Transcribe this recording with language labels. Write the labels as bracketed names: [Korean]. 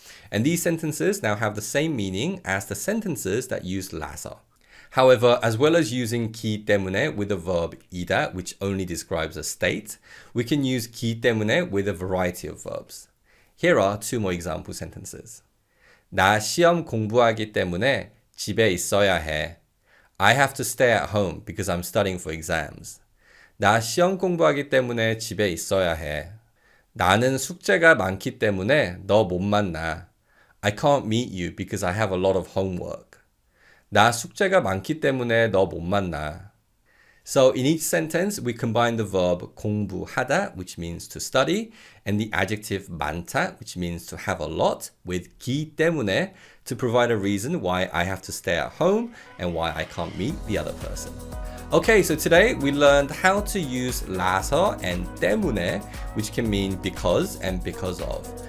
[English] And these sentences now have the same meaning as the sentences that use lassa. However, as well as using 기 때문에 with the verb 이다, which only describes a state, we can use 기 때문에 with a variety of verbs. Here are two more example sentences. [Korean] 나 시험 공부하기 때문에 집에 있어야 해. [English] I have to stay at home because I'm studying for exams. [Korean] 나 시험 공부하기 때문에 집에 있어야 해. 나는 숙제가 많기 때문에 너 못 만나. [English] I can't meet you because I have a lot of homework. [Korean] 나 숙제가 많기 때문에 너 못 만나. [English] So in each sentence, we combine the verb 공부하다, which means to study, and the adjective 많다, which means to have a lot, with 기 때문에 to provide a reason why I have to stay at home and why I can't meet the other person. Okay, so today we learned how to use lassa and 때문에, which can mean because and because of.